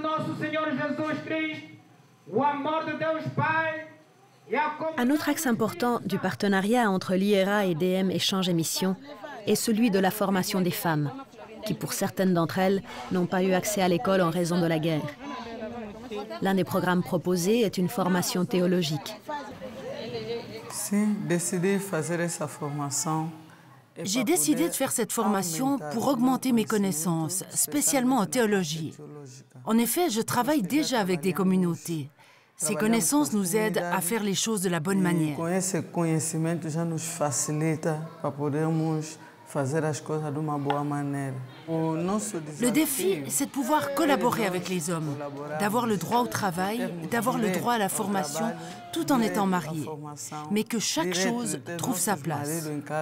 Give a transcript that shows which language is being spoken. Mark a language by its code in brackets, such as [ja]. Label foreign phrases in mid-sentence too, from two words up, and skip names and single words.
[pt] nosso Senhor Jesus Cristo, o amor de Deus Pai e a comunhão. [fr] Un autre axe important du partenariat entre l'IERA et DM Échange et Mission est celui de la formation des femmes, qui pour certaines d'entre elles n'ont pas eu accès à l'école en raison de la guerre. L'un des programmes proposés est une formation théologique. [pt] Sim, decidi fazer essa formação [fr] J'ai décidé de faire cette formation pour augmenter mes connaissances, spécialement en théologie. En effet, je travaille déjà avec des communautés. Ces connaissances nous aident à faire les choses de la bonne manière. Le défi, c'est de pouvoir collaborer avec les hommes, d'avoir le droit au travail, d'avoir le droit à la formation, tout en étant marié, mais que chaque chose trouve sa place.